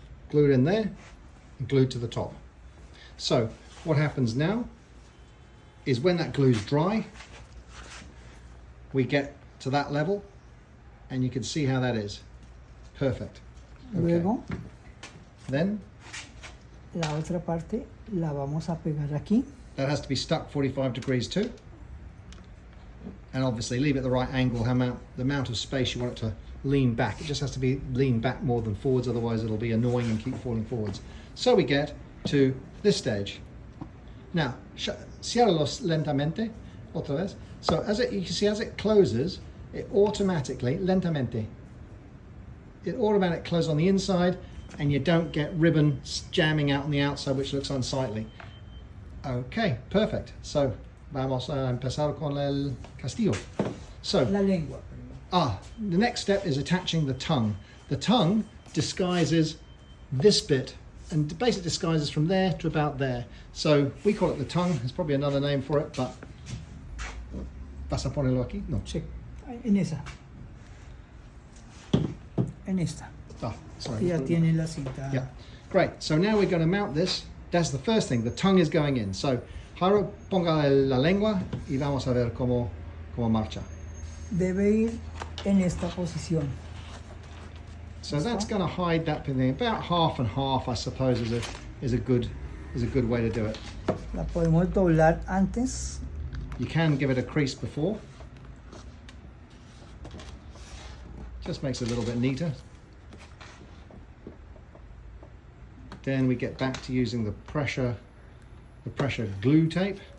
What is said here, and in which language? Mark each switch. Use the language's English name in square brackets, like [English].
[English] Glue it in there and glued to the top. So what happens now is when that glue's dry, we get to that level, and you can see how that is. Perfect. Okay. [Spanish] Luego, [English] Then [Spanish] la otra parte la vamos a pegar aquí. [English] that has to be stuck 45 degrees too. And obviously leave it at the right angle, the amount of space you want it to lean back. It just has to be lean back more than forwards, otherwise it'll be annoying and keep falling forwards. So we get to this stage. [Spanish] Now, ciérralos lentamente, otra vez. [English] So you can see as it closes, it automatically, lentamente, it automatically closes on the inside, and you don't get ribbon jamming out on the outside, which looks unsightly. Okay, perfect. [Spanish] So vamos a empezar con el castillo. [English] So, [Spanish] La lengua. [English] the next step is attaching the tongue. The tongue disguises this bit, and basically disguises from there to about there. So we call it the tongue. There's probably another name for it, but [Spanish] ¿vas a ponerlo aquí? No. Sí. En esa. En esta. [English] Sorry. [Spanish] Ya tiene la cinta. [English] Yeah, great. So now we're going to mount this. That's the first thing. The tongue is going in. [Spanish] So, Jairo, ponga la lengua y vamos a ver cómo marcha. Debe ir en esta posición. [English] So that's going to hide that thing. About half and half, I suppose, is a good way to do it. [Spanish] La podemos doblar antes. [English] You can give it a crease before. Just makes it a little bit neater. Then we get back to using the pressure glue tape.